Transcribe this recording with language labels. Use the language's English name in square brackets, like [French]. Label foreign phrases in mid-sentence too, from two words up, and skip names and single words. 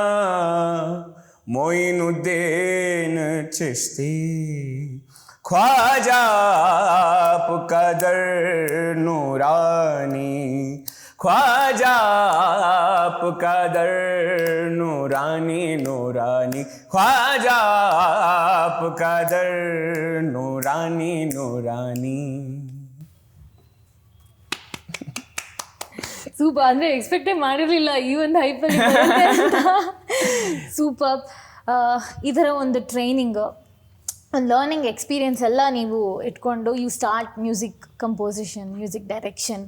[Hindi] मोइनुद्दीन चिश्ती ख्वाजा आपका दर नूरानी, ख्वाजा आपका दर नूरानी नूरानी, ख्वाजा आपका दर नूरानी नूरानी. [Kannada] ಸೂಪರ್, ಅಂದರೆ ಎಕ್ಸ್ಪೆಕ್ಟೇ ಮಾಡಿರಲಿಲ್ಲ ಈ ಒಂದು ಹೈಪಲ್ಲಿ ಸೂಪರ್. ಇದರ ಒಂದು [English] training, learning experience [Kannada] ಎಲ್ಲ ನೀವು ಇಟ್ಕೊಂಡು [English] you start music composition, music direction.